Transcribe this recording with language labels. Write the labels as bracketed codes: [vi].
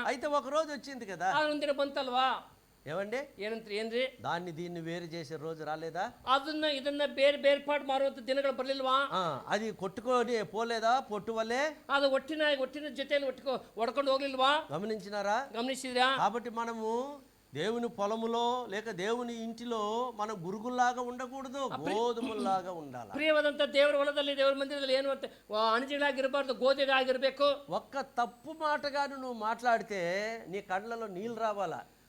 [te] అయితే ఒక రోజు వచ్చింది కదా, [kn] ಆ ಒಂದಿನ ಬಂತಲ್ವಾ? [te] ఏమండి? [kn] ಏನಂತ್ರಿ? ಏನ್ರಿ? [te] దాన్ని దీన్ని వేరు చేసే రోజు రాలేదా? [kn] ಅದನ್ನ ಇದನ್ನ ಬೇರ್ಪಾಡು ಮಾಡುವಂತ ದಿನಗಳು ಬರ್ಲಿಲ್ವಾ? [te] అది కొట్టుకొని పోలేదా పొట్టు వల్లే? [kn] ಅದು ಒಟ್ಟಿನ ಜೊತೆಯಲ್ಲಿ ಒಡ್ಕೊಂಡು ಹೋಗ್ಲಿಲ್ವಾ? [te] గమనించినారా? [kn] ಗಮನಿಸಿದ್ರಾ? [te] కాబట్టి మనము దేవుని పొలములో లేక దేవుని ఇంటిలో మనం గురుగుల్లాగా ఉండకూడదు, గోధుమల్లాగా ఉండాలి. [kn] ಪ್ರಿಯವಾದಂತ ದೇವರ ಹೊಲದಲ್ಲಿ, ದೇವರ ಮಂದಿರದಲ್ಲಿ ಏನು ಅಣಜಿಗಳಾಗಿರಬಾರ್ದು, ಗೋಧಿಗಳಾಗಿರ್ಬೇಕು. [te] ఒక్క తప్పు మాటగాను నువ్వు మాట్లాడితే నీ కళ్ళలో నీళ్ళు రావాలా?